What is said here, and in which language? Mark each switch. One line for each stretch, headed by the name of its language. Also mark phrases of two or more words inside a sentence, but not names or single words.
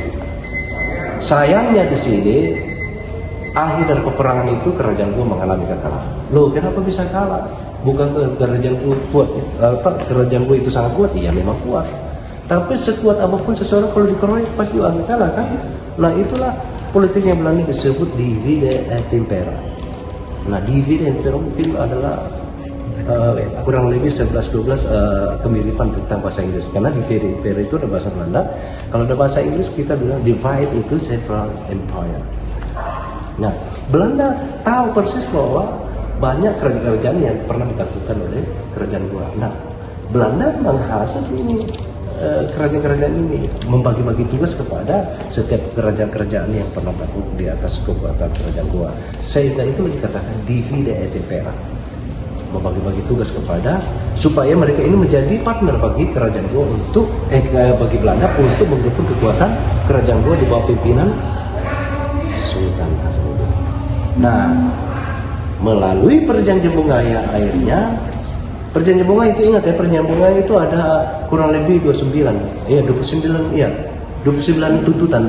Indonesian: Sayangnya di sini akhir dari peperangan itu kerajaan Goa mengalami kekalahan. Loh, kenapa bisa kalah? Bukan kerajaan Goa kuat, kerajaan Goa itu sangat kuat? Iya, memang kuat. Tapi sekuat apapun seseorang kalau dikeroyok pasti akan kalah kan? Nah, itulah politik yang Belanda disebut
Latin: divide et impera.
Indonesian: Nah,
Latin: divide et impera
Indonesian: mungkin adalah kurang lebih 11-12 kemiripan tentang bahasa Inggris, karena
Latin: divide et impera
Indonesian: itu ada bahasa Belanda. Kalau ada bahasa Inggris kita bilang divide itu
English: several empire.
Indonesian: Nah, Belanda tahu persis bahwa banyak kerajaan-kerajaan yang pernah ditaklukkan oleh kerajaan Goa. Nah, Belanda menghasut ini kerajaan-kerajaan ini, membagi-bagi tugas kepada setiap kerajaan-kerajaan yang pernah takluk di atas kekuatan kerajaan Goa. Sehingga itu dikatakan
Latin: divide et impera,
Indonesian: membagi-bagi tugas kepada supaya mereka ini menjadi partner bagi kerajaan Goa untuk bagi Belanda untuk menggempur kekuatan kerajaan Goa di bawah pimpinan Sultan Hasanuddin. Nah, melalui perjanjian Bungaya akhirnya perjanjian Bungaya itu, ingat ya, perjanjian Bungaya itu ada kurang lebih 29 tuntutan.